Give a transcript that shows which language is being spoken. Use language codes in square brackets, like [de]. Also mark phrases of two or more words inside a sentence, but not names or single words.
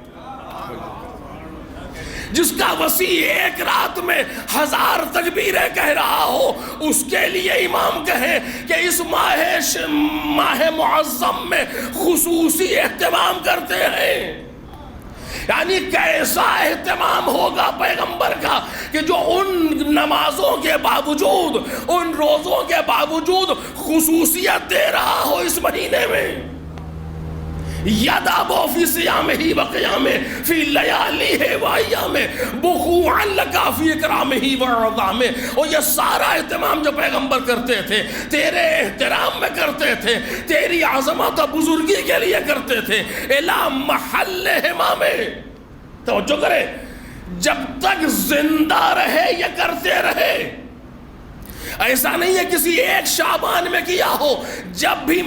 [ur] جس کا وسیع ایک رات میں 1000 تکبیریں کہہ رہا ہو، اس کے لیے امام کہے کہ اس ماہ معظم میں خصوصی اہتمام کرتے ہیں، یعنی کیسا اہتمام ہوگا پیغمبر کا کہ جو ان نمازوں کے باوجود، ان روزوں کے باوجود خصوصیت دے رہا ہو اس مہینے میں۔ [ar] یدعب فی صیامہ و قیامہ فی لیالیہ و ایامہ بخوعا لک فی اکرامہ و عظامہ۔ [ur] اور یہ سارا اہتمام جو پیغمبر کرتے تھے تیرے احترام میں کرتے تھے، تیری عظمت و بزرگی کے لیے کرتے تھے، [ar] الی محل امامہ۔ [ur] توجہ کرے، جب تک زندہ رہے یہ کرتے رہے، ایسا نہیں ہے کسی ایک شعبان میں کیا ہو، جب بھی